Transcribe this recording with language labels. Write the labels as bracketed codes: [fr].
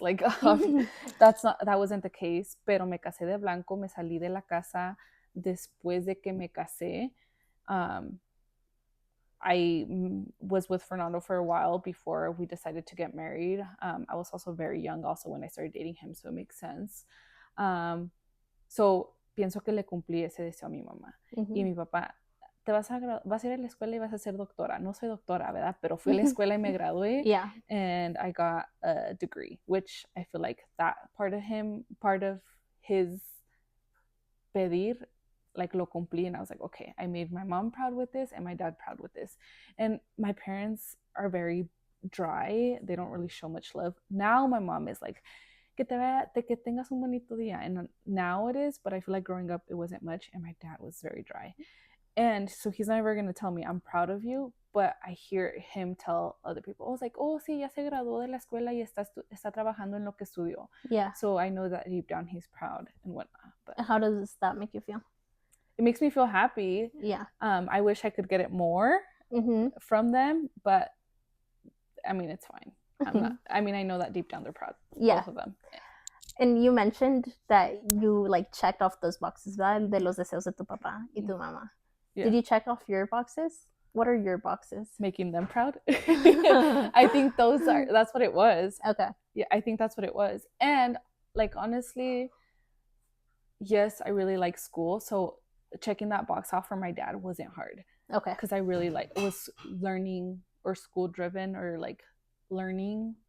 [en] Like that wasn't the case, [es] pero me casé de blanco, me salí de la casa después de que me casé. [en] I was with Fernando for a while before we decided to get married. I was also very young also when I started dating him, so it makes sense. [es] So pienso que le cumplí ese deseo a mi mamá. Y mi papá, vas a ir a la escuela y vas a ser doctora. No soy doctora, ¿verdad? Pero fui a la escuela y me gradué. [en] And I got a degree, which I feel like that part of his pedir, like [es] lo cumplí, [en] and I was like, okay, I made my mom proud with this and my dad proud with this. And my parents are very dry. They don't really show much love. Now my mom is like, [es] que tengas un bonito día. [en] And now it is, but I feel like growing up it wasn't much, and my dad was very dry. And so he's never going to tell me I'm proud of you, but I hear him tell other people, I was like, oh, [es] sí, ya se graduó de la escuela y está trabajando en lo que estudió. [en] Yeah. So I know that deep down he's proud and whatnot. But how does that make you feel? It makes me feel happy. Yeah. I wish I could get it more from them, but I mean, it's fine. I'm not. I mean, I know that deep down they're proud. Both of them. And you mentioned that you like checked off those boxes, [es] ¿verdad? De los deseos de tu papá y tu mamá. [en] Yeah. Did you check off your boxes? What are your boxes? Making them proud. I think that's what it was. Okay. Yeah, I think that's what it was. And like, honestly, yes, I really like school. So checking that box off for my dad wasn't hard. Okay. Because I really was learning or school driven or like learning.